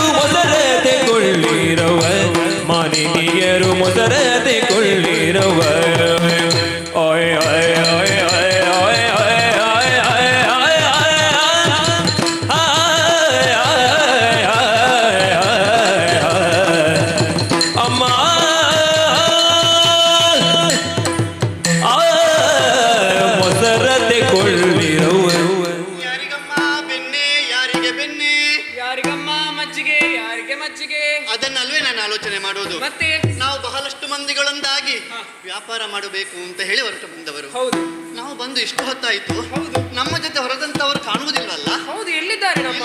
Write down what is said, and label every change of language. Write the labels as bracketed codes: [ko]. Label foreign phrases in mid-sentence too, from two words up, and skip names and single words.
[kn] ಮೊಸರತೆ ಕೊಳ್ಳಿರವ ಮಾನಿನಿಯರು ಮೊಸರತೆ ಕೊಳ್ಳಿರವ ಓಯ್ ಓಯ್ ಓಯ್ ಓಯ್ ಓಯ್ ಓಯ್ ಓಯ್ ಅಮ್ಮ ಮೊಸರತೆ ಕೊಳ್ಳಿರವ ಯಾರಿಗಮ್ಮ ಬೆನ್ನೆ ಯಾರಿಗೆ ಬೆನ್ನೆ ಯಾರಿಗಮ್ಮ ಮಜ್ಜಿಗೆ ಯಾರಿಗೆ ಮಜ್ಜಿಗೆ ಅದನ್ನಲ್ವೇ ನಾನು ಆಲೋಚನೆ ಮಾಡೋದು. ಮತ್ತೆ ನಾವು ಬಹಳಷ್ಟು ಮಂದಿಗಳೊಂದಾಗಿ ವ್ಯಾಪಾರ ಮಾಡಬೇಕು ಅಂತ ಹೇಳಿ ಹೊರಟು ಬಂದವರು. ಹೌದು ನಾವು ಬಂದು ಇಷ್ಟು ಹೊತ್ತಾಯ್ತು. ಹೌದು. ನಮ್ಮ ಜೊತೆ ಹೊರದಂತವರು ಕಾಣುವುದಿಲ್ಲವಲ್ಲ. ಹೌದು ಎಲ್ಲಿದ್ದಾರೆ ನಮ್ಮ